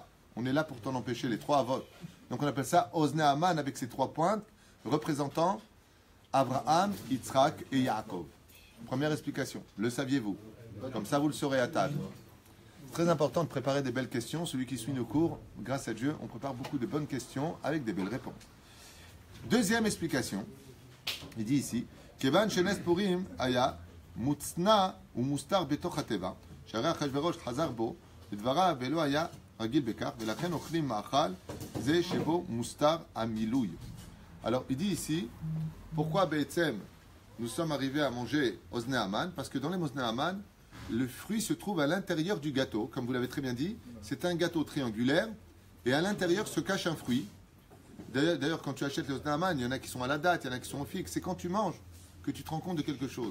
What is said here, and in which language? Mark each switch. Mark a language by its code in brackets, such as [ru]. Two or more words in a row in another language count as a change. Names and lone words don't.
[fr] On est là pour t'en empêcher, les 3 Avot. » Donc on appelle ça Ozne Aman avec ces 3 pointes représentant Abraham, Yitzhak et Yaakov. Première explication. Le saviez-vous? Comme ça, vous le saurez à table. C'est très important de préparer des belles questions. Celui qui suit nos cours, grâce à Dieu, on prépare beaucoup de bonnes questions avec des belles réponses. Deuxième explication. Il dit ici [he] כיון שנס פורים היה מוצנע ומוסתר בתוך הטבע, שהרי אחשוורוש חזר בו, בדבריו ולא היה רגיל בכך, ולכן אוכלים מאכל זה שבו מוסתר המילוי. [fr] Alors, il dit ici, pourquoi Be'etzem nous sommes arrivés à manger Ozne Aman? Parce que dans les Ozne Aman, le fruit se trouve à l'intérieur du gâteau, comme vous l'avez très bien dit, c'est un gâteau triangulaire, et à l'intérieur se cache un fruit. D'ailleurs, quand tu achètes les Ozne Aman, il y en a qui sont à la date, il y en a qui sont au fixe, c'est quand tu manges que tu te rends compte de quelque chose.